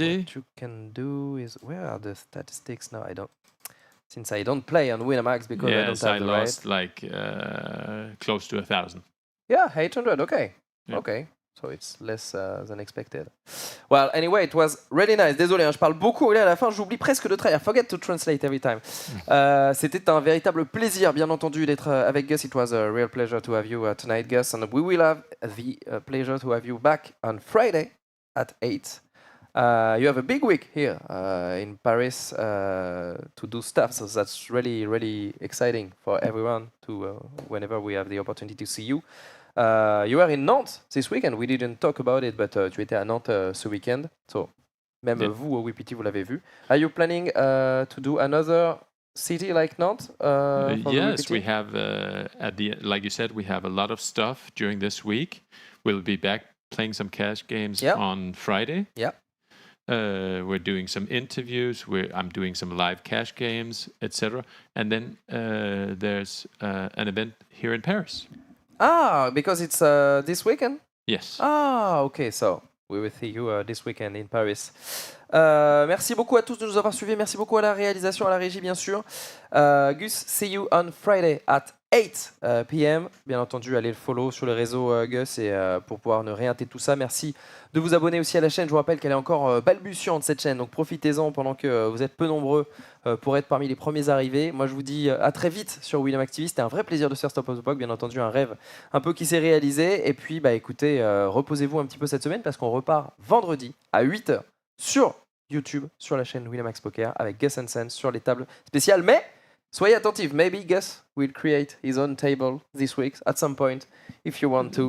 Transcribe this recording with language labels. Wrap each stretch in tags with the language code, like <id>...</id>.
<en>What you can do is, where are the statistics now? Since I don't play on Winamax because I don't have the right. Lost like close to 1,000. Yeah, 800. Okay. Yeah. Okay. So it's less than expected. Well, anyway, it was really nice.</en> <fr>Désolé, je parle beaucoup anglais à la fin, j'oublie presque de traduire.</fr> <en>I forget to translate every time.</en> <fr>C'était un véritable plaisir, bien entendu, d'être avec Gus.</fr> <en>It was a real pleasure to have you tonight, Gus. And we will have the pleasure to have you back on Friday at 8. You have a big week here in Paris to do stuff, so that's really, really exciting for everyone to whenever we have the opportunity to see you. You were in Nantes this weekend. We didn't talk about it, but</en> <fr>tu étais à Nantes ce weekend. So, même vous, au WPT, vous l'avez vu.</fr> <en>Are you planning to do another city like Nantes? Yes, we have, like you said, we have a lot of stuff during this week. We'll be back playing some cash games on Friday. Yeah. We're doing some interviews. I'm doing some live cash games, etc. And then there's an event here in Paris. Because it's this weekend? Yes. Okay. So we will see you this weekend in Paris.</en> <fr>Merci beaucoup à tous de nous avoir suivis. Merci beaucoup à la réalisation, à la régie, bien sûr.</fr> <en>Gus, see you on Friday at 8 p.m.</en> <fr>Bien entendu, allez le follow sur les réseaux Gus et pour pouvoir ne rien rater tout ça. Merci de vous abonner aussi à la chaîne. Je vous rappelle qu'elle est encore balbutiante, cette chaîne. Donc profitez-en pendant que vous êtes peu nombreux pour être parmi les premiers arrivés. Moi, je vous dis à très vite sur Winamax TV. C'était un vrai plaisir de se faire Stop of the Puck. Bien entendu, un rêve un peu qui s'est réalisé. Et puis, écoutez, reposez-vous un petit peu cette semaine parce qu'on repart vendredi à 8h sur YouTube, sur la chaîne Winamax Poker avec Gus Hansen sur les tables spéciales. Mais soyez attentifs,</fr> <en>maybe Gus will create his own table this week at some point if you want to.</en>